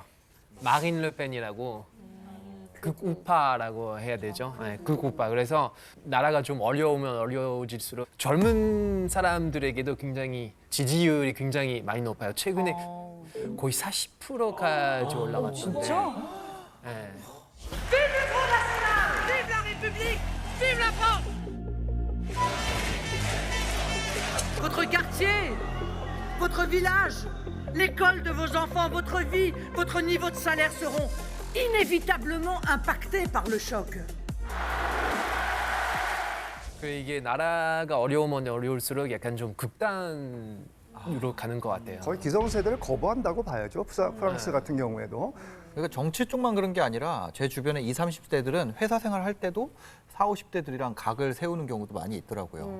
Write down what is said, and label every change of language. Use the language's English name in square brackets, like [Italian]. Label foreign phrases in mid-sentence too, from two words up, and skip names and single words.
[Korean] 마린 르펜이라고. 극우파라고 해야 되죠. 네, 극우파. 그래서 나라가 좀 어려우면 어려워질수록 젊은 사람들에게도 굉장히 지지율이 굉장히 많이 높아요. 최근에 거의 40%까지 올라갔는데. 진짜? 네. [French] Votre quartier, votre village, l'école de vos enfants, votre vie, votre niveau de salaire seront inévitablement impactés par le choc. [Korean] 이게 나라가 어려우면 어려울수록 약간 좀 극단으로 가는 것 같아요. 거의 기성세대를 거부한다고 봐야죠. 프랑스 같은 경우에도. 그러니까 정치 쪽만 그런 게 아니라 제 주변에 20, 30대들은 회사 생활 할 때도 40, 50대들이랑 각을 세우는 경우도 많이 있더라고요.